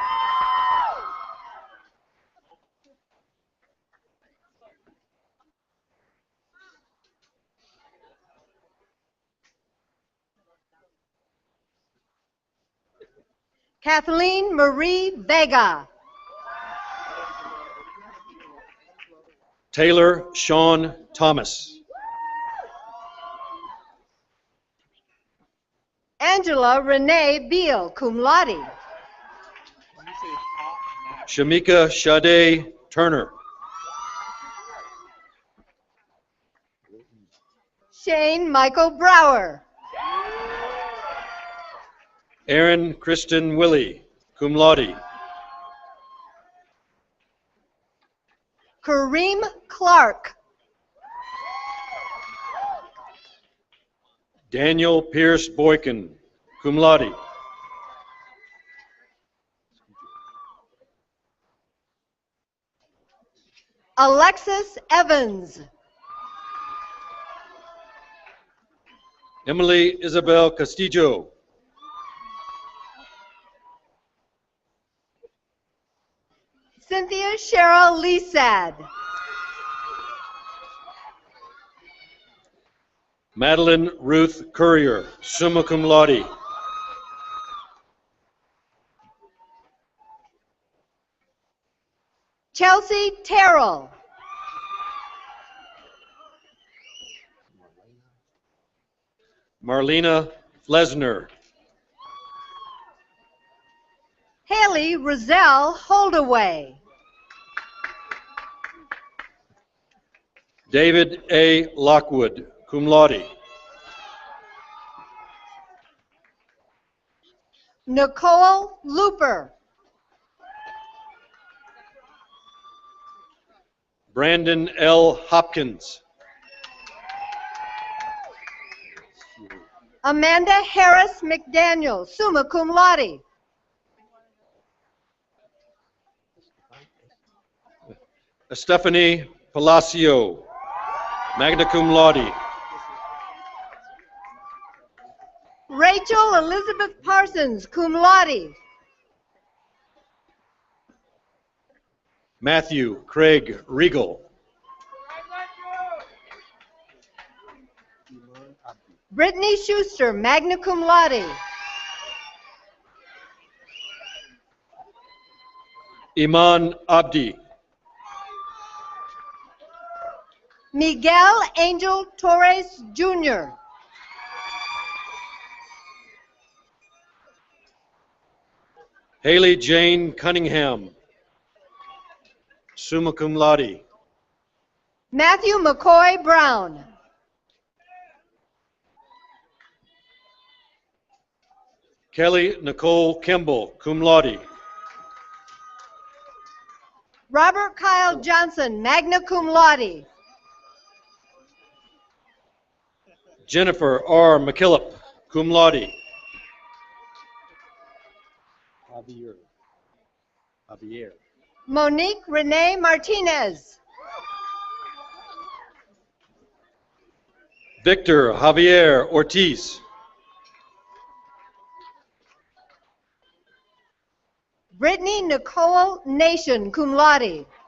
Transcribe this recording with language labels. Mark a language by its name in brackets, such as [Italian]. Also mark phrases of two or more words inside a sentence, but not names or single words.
[English] Kathleen Marie Vega. Taylor Sean Thomas. Angela Renee Beal, [Latin] cum laude. [English] Shamika Sade Turner. Shane Michael Brower. Aaron Kristen Willie, [Latin] cum laude. [English] Kareem Clark. Daniel Pierce Boykin, [Latin] cum laude. [English] Alexis Evans. Emily Isabel Castillo. Cynthia Cheryl Lisad. Madeline Ruth Courier, [Latin] summa cum laude. [English] Chelsea Terrell. Marlena Flesner. Haley Roselle Holdaway. David A. [Latin] Lockwood, cum laude. [English] Nicole Looper. Brandon L. Hopkins. Amanda Harris McDaniel, [Latin] summa cum laude. [English] Stephanie Palacio, [Latin] magna cum laude. [English] Rachel Elizabeth Parsons, [Latin] cum laude. [English] Matthew Craig Regal. Brittany Schuster, [Latin] magna cum laude. [English] Iman Abdi. Miguel Angel Torres Jr. Haley Jane Cunningham, [Latin] summa cum laude. [English] Matthew McCoy Brown. Kelly Nicole Kimball, [Latin] cum laude. [English] Robert Kyle Johnson, [Latin] magna cum laude. [English] Jennifer R. [Latin] McKillop, cum laude. [English] Javier. Monique Renee Martinez. Victor Javier Ortiz. Brittany Nicole Nation, [Latin] cum laude.